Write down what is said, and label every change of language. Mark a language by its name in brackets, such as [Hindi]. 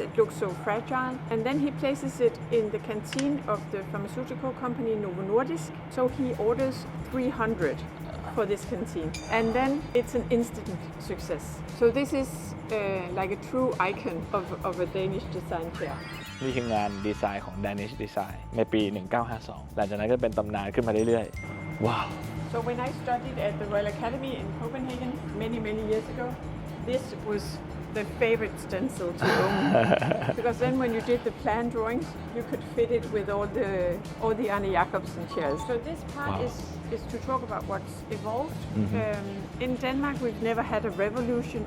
[English] It looks so fragile. And then he places it in the canteen of the pharmaceutical company Novo Nordisk. So he orders 300 for this canteen. And then it's an instant success. So this is like a true icon of a Danish design chair. [Thai] นี่คืองานดีไซน์ของ Danish Design ในปี 1952 หลังจากนั้นก็เป็นตำนานขึ้นมาเรื่อยๆ ว้าว [English] So when I studied at the Royal Academy in Copenhagen many years ago, this was the favorite stencil to own. Because then when you did the plan drawings, you could fit it with all the Arne Jacobsen chairs. So this part is to talk about what's evolved. In Denmark, we've never had a revolution.